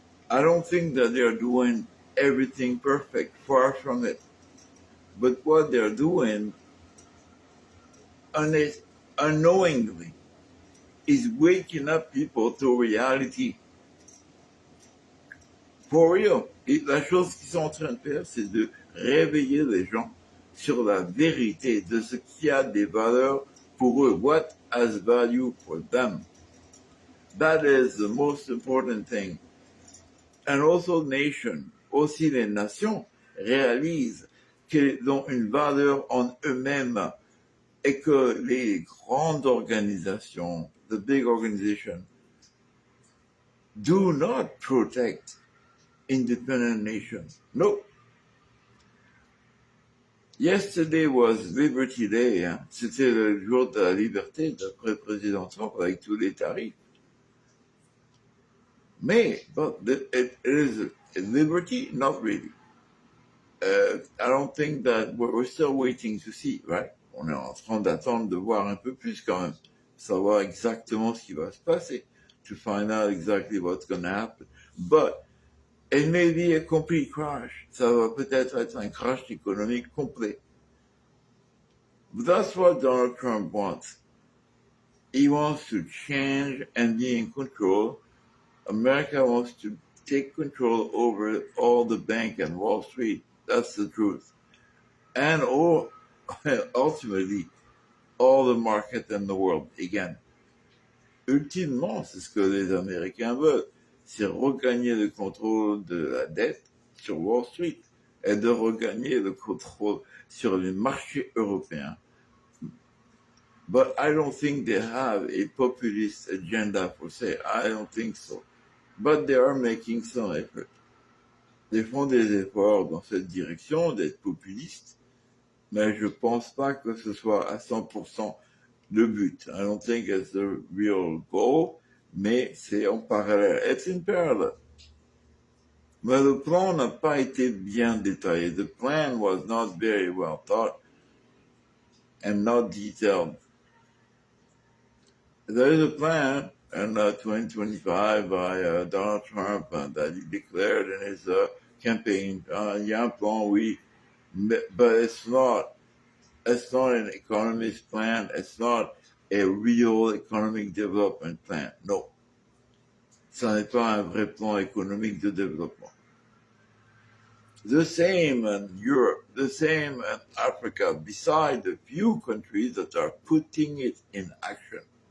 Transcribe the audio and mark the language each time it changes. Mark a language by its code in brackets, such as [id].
[en] I don't think that they're doing everything perfect, far from it. But what they're doing unknowingly is waking up people to reality. For real. [fr] Et la chose qu'ils sont en train de faire, c'est de réveiller les gens sur la vérité de ce qui a des valeurs pour eux. [en] What has value for them? That is the most important thing. And also nation, [fr] aussi les nations réalisent qu'elles ont une valeur en eux-mêmes et que les grandes organisations, [en] the big organizations, do not protect independent nations. No. Yesterday was Liberty Day. Hein? [fr] C'était le jour de la liberté d'après le président Trump avec tous les tarifs. [en] Mais, but it is liberty? Not really. I don't think that we're still waiting to see, right? [fr] On est en train d'attendre de voir un peu plus quand même, savoir exactement ce qui va se passer, [en] to find out exactly what's going to happen. But it may be a complete crash. [fr] Ça va peut-être être un crash économique complet. [en] But that's what Donald Trump wants. He wants to change and be in control. America wants to take control over all the bank and Wall Street. That's the truth. And ultimately, all the market in the world again. [fr] Ultimement, c'est ce que les Américains veulent. C'est regagner le contrôle de la dette sur Wall Street et de regagner le contrôle sur les marchés européens. [en] But I don't think they have a populist agenda per se. I don't think so. But they are making some effort. [fr] Ils font des efforts dans cette direction d'être populistes, mais je pense pas que ce soit à 100% le but. [en] I don't think it's the real goal, [fr] mais c'est en parallèle. [en] It's in parallel. [fr] Mais le plan n'a pas été bien détaillé. [en] The plan was not very well thought and not detailed. There is a plan in 2025 by Donald Trump that he declared in his campaign. [fr] Il y a un plan, oui, [en] but it's not an economist plan. It's not a real economic development plan. No. [fr] Ça n'est pas un vrai plan économique de développement. [en] The same in Europe, the same in Africa, beside the few countries that are putting it in action.